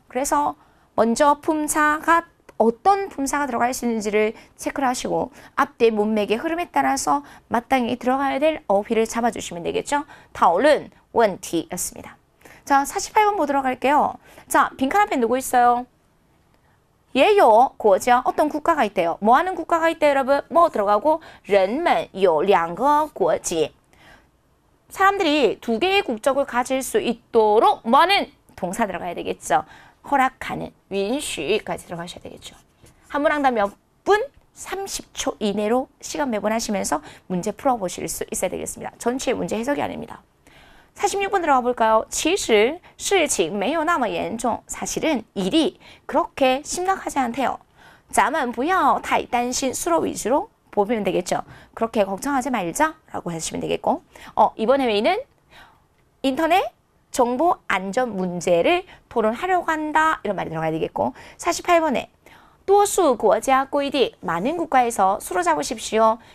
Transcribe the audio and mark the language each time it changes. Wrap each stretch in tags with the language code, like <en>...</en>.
<ko>그래서 먼저 품사가 어떤 품사가 들어갈 수 있는지를 체크를 하시고 앞뒤 문맥의 흐름에 따라서 마땅히 들어가야 될 어휘를 잡아주시면 되겠죠.</ko> <zh>讨论问题</zh> <ko>였습니다. 자, 48번 보도록 할게요. 자, 빈칸 앞에 누구 있어요?</ko> <zh>也有国家</zh> <ko>어떤 국가가 있대요. 뭐 하는 국가가 있대요, 여러분? 뭐 들어가고</ko> <zh>人们有两个国籍.</zh> <ko>사람들이 두 개의 국적을 가질 수 있도록 뭐는 동사 들어가야 되겠죠. 허락하는 允许까지 들어가셔야 되겠죠. 한 문항당 몇 분? 30초 이내로 시간 배분하시면서 문제 풀어보실 수 있어야 되겠습니다. 전체 문제 해석이 아닙니다. 46번 들어가 볼까요?</ko> <zh>其实事情没有那么严重.</zh> <ko>사실은 일이 그렇게 심각하지 않대요.</ko> <zh>咱们不要太担心</zh> <ko>수로 위주로 보면 되겠죠. 그렇게 걱정하지 말자 라고 하시면 되겠고, 이번 회의는 인터넷 정보 안전 문제를 토론하려고 한다 이런 말이 들어가야 되겠고, 48번에</ko> <zh>多数国家规定</zh> <ko>많은 국가에서 수로 잡으십시오.</ko>